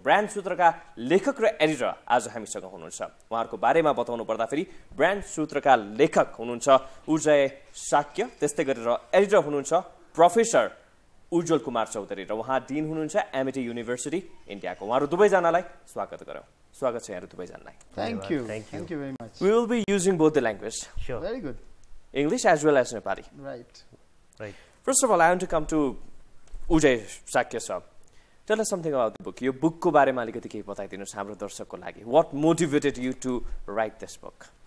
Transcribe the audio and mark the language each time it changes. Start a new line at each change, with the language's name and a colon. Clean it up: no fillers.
Nepali: Brand सूत्रका लेखक र editor आज हामीसँग हुनुहुन्छ। उहाँहरूको बारेमा बताउनु पर्दाखेरि ब्रान्ड सूत्रका लेखक हुनुहुन्छ उजय शाक्य, त्यस्तै गरेर एडिटर हुनुहुन्छ प्रोफेसर उज्जवल कुमार चौधरी र उहाँ डिन हुनुहुन्छ एमिटी युनिभर्सिटी इन्डियाको। उहाँहरू दुवैजनालाई स्वागत गरौँ। स्वागत छ यहाँहरू दुवैजनालाई।
English: Thank you very much. We will be using both the language. Sure. Very good. English as well as Nepali. Right. First of all, I want to come to Ujaya Shakya sir. Tell us something about the book. Your book
Nepali: ko बारेमा अलिकति केही बताइदिनुस् हाम्रो दर्शकको लागि.
English: What motivated you to write this book?